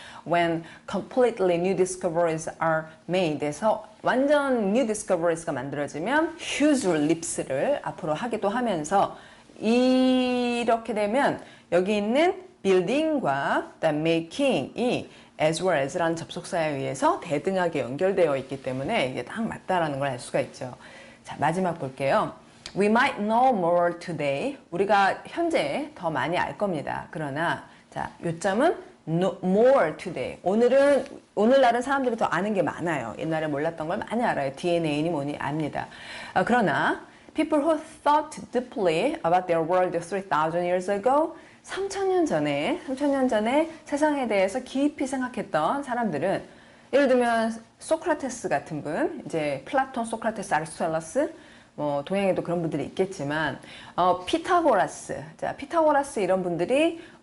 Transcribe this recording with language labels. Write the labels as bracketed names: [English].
[English] when completely new discoveries are made [Korean] 해서 완전 new discoveries가 만들어지면 huge leaps를 앞으로 하기도 하면서 이렇게 되면 여기 있는 building과 making이 as well as라는 접속사에 의해서 대등하게 연결되어 있기 때문에 이게 딱 맞다라는 걸 알 수가 있죠. 자, 마지막 볼게요. [English] We might know more today. [Korean] 우리가 현재 더 많이 알 겁니다. 그러나 자, 요점은 more today. 오늘날은 사람들이 더 아는 게 많아요. 옛날에 몰랐던 걸 많이 알아요. DNA니 뭐니 압니다. 그러나 [English] people who thought deeply about their world 3,000 years ago [Korean] 3,000년 전에 세상에 대해서 깊이 생각했던 사람들은 예를 들면 소크라테스 같은 분, 이제 플라톤, 소크라테스, 아리스토텔레스 뭐 동양에도 그런 분들이 있겠지만 피타고라스, 자 피타고라스 이런 분들이